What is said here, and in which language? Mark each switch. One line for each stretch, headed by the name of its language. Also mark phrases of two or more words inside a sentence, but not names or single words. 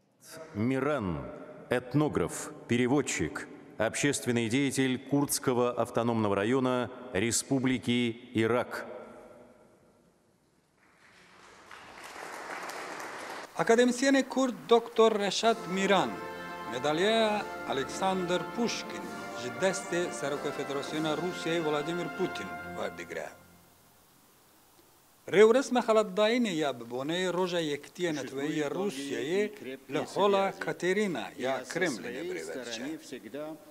Russian: Миран, этнограф, переводчик, общественный деятель Курдского автономного района Республики Ирак.
Kurdish: Akademisyen Kurd Dr. Reşat Miran, madalya Alexander Pushkin, ji destê Serokê Federasyona Rûsyayê Vladimir Putin werdigire. Rêwresma xelatdayînê ya bi boneyê Roja Yekîtiya Neteweyî ya Rûsyayê li hola Katerîna ya Kremlinê birêve diçe.